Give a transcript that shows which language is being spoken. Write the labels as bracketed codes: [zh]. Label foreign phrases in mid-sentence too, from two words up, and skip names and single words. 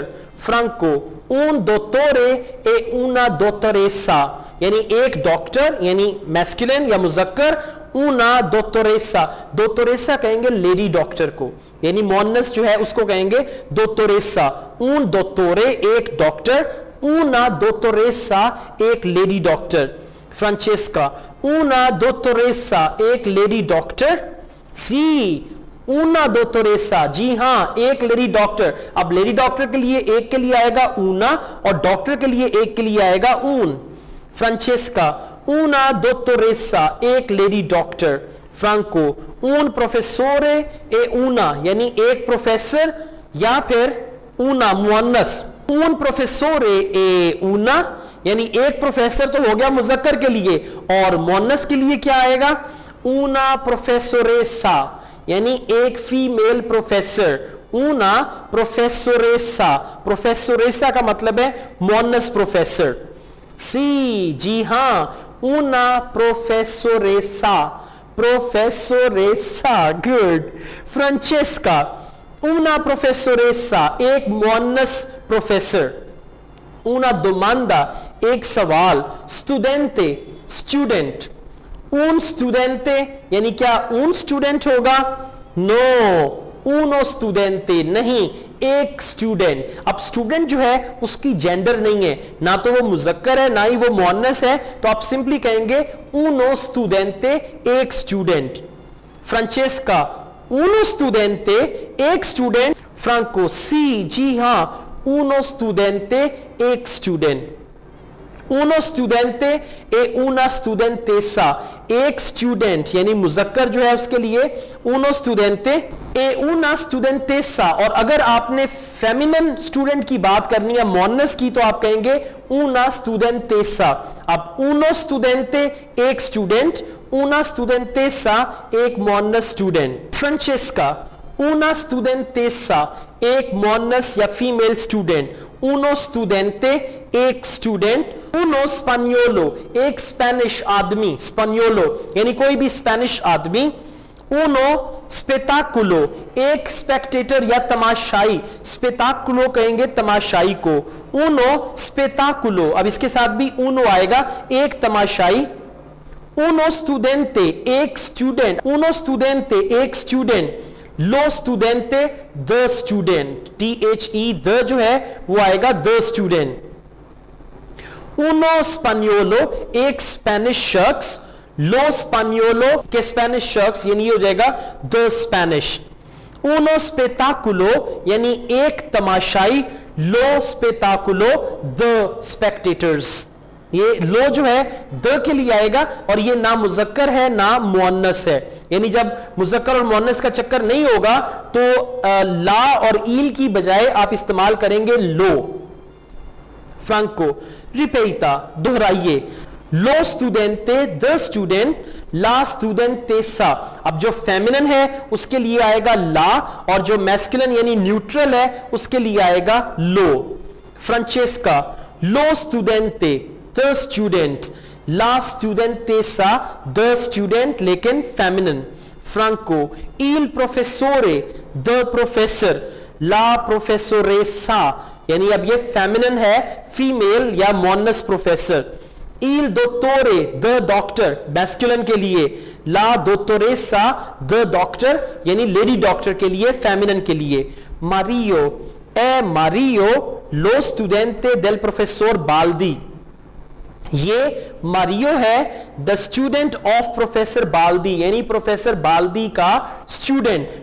[hi] फ्रांको, [it] un dottore e una dottoressa [hi] यानी एक डॉक्टर यानी मैस्कुलिन या मुजक्कर. [it] una dottoressa. [hi] दोत्तोरेसा कहेंगे लेडी डॉक्टर को यानी मुअन्नस जो है उसको कहेंगे दोत्तोरेसा. [it] un dottore [hi] एक डॉक्टर. [it] una dottoressa [hi] एक लेडी डॉक्टर. फ्रांचेस्का, [it] una dottoressa [hi] एक लेडी डॉक्टर. सी, [it] una dottoressa [hi] जी हाँ एक लेडी डॉक्टर. अब लेडी डॉक्टर के लिए एक के लिए आएगा una और डॉक्टर के लिए एक के लिए आएगा un. फ्रांचेस्का, [it] una dottoressa [hi] एक लेडी डॉक्टर. फ्रांको, [it] un professore e una [hi] यानी एक प्रोफेसर या फिर una मुअन्नस. [it] un professore e una [hi] यानी एक प्रोफेसर तो हो गया मुजक्कर के लिए और मुअन्नस के लिए क्या आएगा. [it] una professoressa [hi] यानी एक फीमेल प्रोफेसर. una professoressa. प्रोफेसोरेसा का मतलब है मुअन्नस प्रोफेसर. सी, जी हाँ, una professoressa. प्रोफेसोरेसा, गुड. फ्रांचेस्का, [it] una professoressa [hi] एक मुअन्नस प्रोफेसर. [it] una domanda [hi] एक सवाल. studente स्टूडेंट. [it] un studente [hi] यानी क्या un स्टूडेंट होगा. नो, [it] uno studente [hi] नहीं, एक स्टूडेंट. अब स्टूडेंट जो है उसकी जेंडर नहीं है, ना तो वो मुजक्कर है ना ही वो मुअन्नस है, तो आप सिंपली कहेंगे [it] uno studente [hi] एक स्टूडेंट. फ्रांचेस्का, [it] uno studente [hi] एक स्टूडेंट. फ्रांको, सी, जी हाँ, [it] uno studente [hi] एक स्टूडेंट. [it] uno studente e una studentessa [hi] एक स्टूडेंट यानी मुजक्कर जो है उसके लिए [it] uno studente e una studentessa. [hi] और अगर आपने फेमिनिन स्टूडेंट की बात करनी है मुअन्नस की तो आप कहेंगे [it] una studentessa. [hi] अब [it] uno studente [hi] एक स्टूडेंट, [it] una studentessa [hi] एक मुअन्नस स्टूडेंट. फ्रांचेस्का, [it] una studentessa [hi] एक मुअन्नस या फीमेल स्टूडेंट. [it] uno studente [hi] एक स्टूडेंट. [it] uno spagnolo [hi] एक स्पेनिश आदमी. स्पेनियोलो यानी कोई भी स्पेनिश आदमी. [it] uno spettaculo [hi] एक स्पेक्टेटर या तमाशाई. स्पेताकुलो कहेंगे तमाशाई को. [it] uno spettaculo [hi] अब इसके साथ भी uno आएगा, एक तमाशाई. [it] uno studente [hi] एक स्टूडेंट. [it] uno studente [hi] एक स्टूडेंट. [it] lo studente [en] the student. [hi] THE द जो है वो आएगा [en] the student. [it] uno spagnolo [hi] एक स्पेनिश शख्स. [it] lo spagnolo [hi] के स्पेनिश शख्स यानी हो जाएगा [en] the Spanish. [it] uno spettaculo [hi] यानी एक तमाशाई, [it] lo spettaculo [en] the spectators। [hi] ये लो जो है द के लिए आएगा और ये ना मुजक्कर है ना मुअन्नस है, यानी जब मुजक्कर और मुअन्नस का चक्कर नहीं होगा तो ला और ईल की बजाय आप इस्तेमाल करेंगे लो। फ्रांको रिपेटा दोहराइए, [it] lo studente [en] the student, [it] la studentessa. [hi] अब जो फेमिनिन है उसके लिए आएगा ला और जो मैस्कुलिन यानी न्यूट्रल है उसके लिए आएगा लो। फ्रांचेस्का [it] lo studente [en] the student, [it] la studentessa [en] the student [hi] लेकिन फेमिनिन। फ्रांको [it] il professore [en] the professor, [it] la professoressa [hi] यानी अब ये फेमिनिन है, फीमेल या मोनस प्रोफेसर। [it] il dottore [en] the doctor [hi] मैस्कुलिन के लिए, [it] la dottoressa [en] the doctor [hi] यानी लेडी डॉक्टर के लिए फेमिनिन के लिए। [it] Mario è Mario lo studente del professor Baldi, [hi] ये मारियो है [en] the student of professor Baldi [hi] यानी प्रोफेसर बाल्दी का स्टूडेंट।